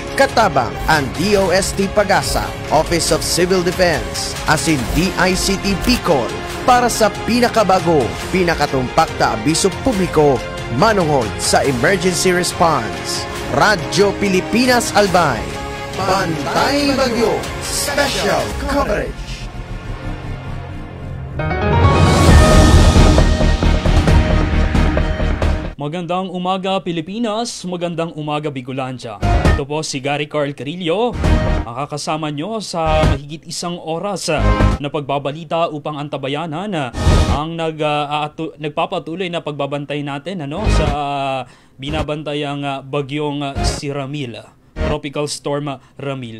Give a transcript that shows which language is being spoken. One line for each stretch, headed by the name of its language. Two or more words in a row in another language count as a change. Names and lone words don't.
Bikol: Katabang ang DOST Pag-asa, Office of Civil Defense, asin DICT Bicol para sa pinakabago, pinakatumpak na abiso publiko manungod sa
English: emergency response.
Bikol: Radyo Pilipinas Albay. Bantay Bagyo Special Coverage.
Filipino: Magandang umaga Pilipinas, magandang umaga Bicolandia. Ito po si Gary Carl Carillo, makakasama nyo sa mahigit isang oras na pagbabalita upang antabayanan ang nagpapatuloy na pagbabantay natin sa binabantayang bagyong si Ramil, Tropical Storm Ramil.